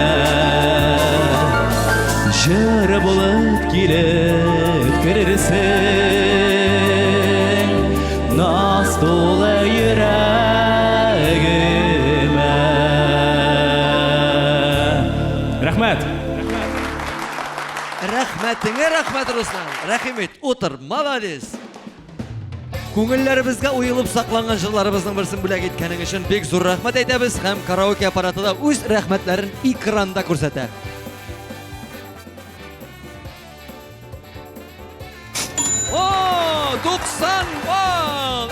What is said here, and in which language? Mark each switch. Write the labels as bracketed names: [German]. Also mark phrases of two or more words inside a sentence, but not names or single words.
[Kazakh] Жыр болып келіп кірсін, наз толы жүрегіме. Рахмет. [Tatar] Рәхмәтіңе рәхмәт, Руслан. Рәхимет, утыр, молодец. Күңелләребезгә уелып сакланган җырларыбызның берсен бүләк иткәнең өчен бик зур рәхмәт әйтәбез һәм караоке аппараты да үз рәхмәтләрен экранда күрсәтә. О, 90 бал!